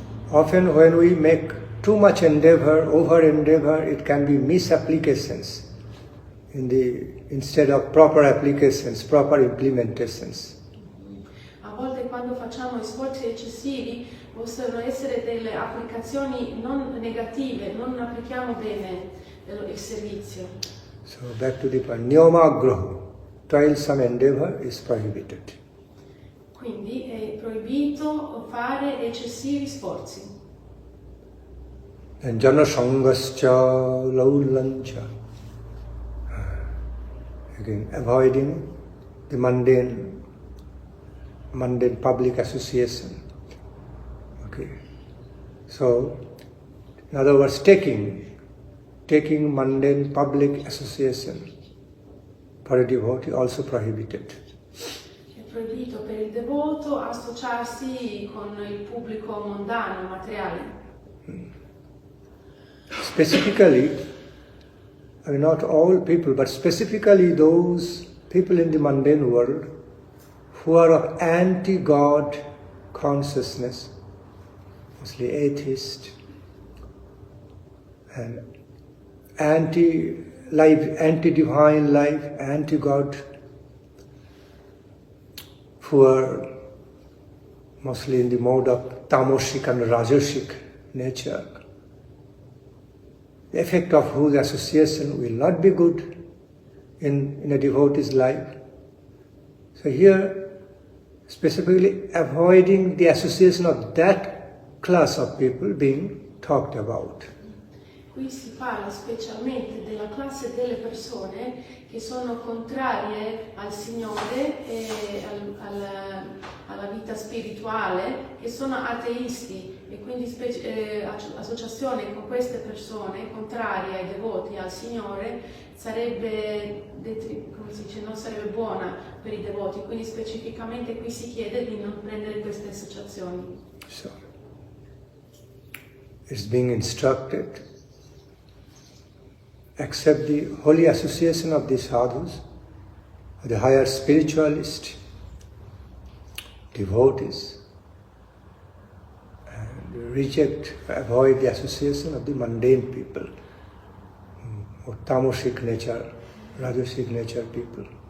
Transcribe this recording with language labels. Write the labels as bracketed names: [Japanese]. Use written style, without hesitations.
[English] Often when we make too much endeavor, over endeavor, it can be misapplications instead of proper applications, proper implementations. [Italian] A volte quando facciamo sforzi eccessivi possono essere delle applicazioni non negative, non applichiamo bene il servizio. [English] So back to the point, niyamagraha, toilsome endeavor is prohibited. [Italian] Quindi è proibito fare eccessivi sforzi. [Sanskrit] And jana sangascha laulancha. [English] Again, avoiding the mundane public association. So, in other words, taking mundane public association for a devotee also prohibited. [Italian] È proibito per il devoto associarsi con il pubblico mondano, materiale. [English] Specifically, not all people, but specifically those people in the mundane world who are of anti-God consciousness, mostly atheist, and anti-life, anti-divine life, anti-God, who are mostly in the mode of tamasic and rajasic nature, the effect of whose association will not be good in a devotee's life. So here specifically avoiding the association of that class of people being talked about. [Italian] Qui si parla specialmente della classe delle persone che sono contrarie al Signore e alla vita spirituale, che sono ateisti, e quindi associazione con queste persone contrarie ai devoti, al Signore, sarebbe, come si dice, non sarebbe buona per i devoti, quindi specificamente qui si chiede di non prendere queste associazioni. [English] So, it's being instructed, accept the holy association of the sadhus, the higher spiritualists, devotees, and reject, avoid the association of the mundane people, or tamasic nature, rajasic nature people.